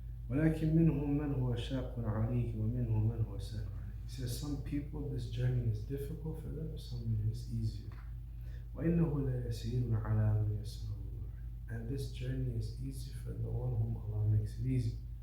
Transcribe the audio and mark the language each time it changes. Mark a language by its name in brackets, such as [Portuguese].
[Arabic] ولكن منهم من هو شاق عليه ومنهم من هو سهل عليه. [English] He says some people this journey is difficult for them, some it is easier. [Arabic] وإنه لا يسير على من يسره الله. [English] And this journey is easy for the one whom Allah makes it easy.